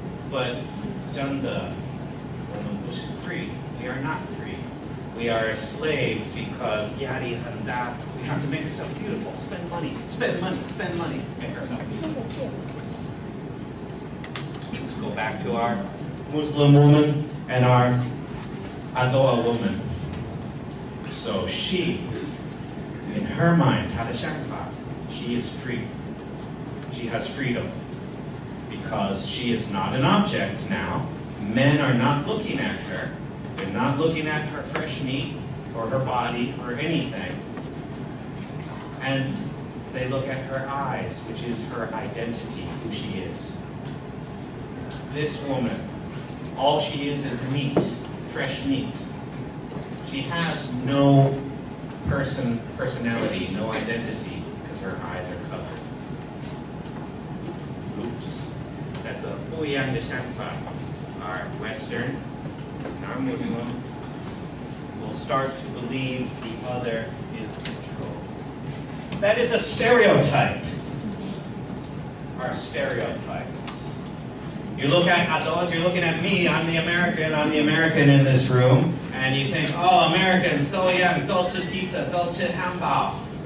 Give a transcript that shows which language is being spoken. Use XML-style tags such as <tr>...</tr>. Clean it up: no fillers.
<zh>But 真的, 我们不是 free.</zh> <en>We are not free. We are a slave because</en> <zh>压力很大.</zh> <en>We have to make ourselves beautiful. Spend money, spend money, spend money. Make ourselves beautiful. Let's go back to our Muslim woman and our Adoa woman. So she, in her mind, she is free. She has freedom. because she is not an object now. Men are not looking at her. They're not looking at her fresh meat or her body or anything. And they look at her eyes, which is her identity, who she is. This woman, all she is meat, fresh meat. She has no personality, no identity, because her eyes are covered. Oops. That's a</en> <zh>不一样的想法.</zh> <en>Our Western, our Muslim, will start to believe the other is controlled. That is a stereotype. Our stereotype. You look at Ados, you're looking at me, I'm the American in this room, and you think, oh, Americans,</en> <zh>都一样, 都吃 pizza, 都吃汉堡.</zh>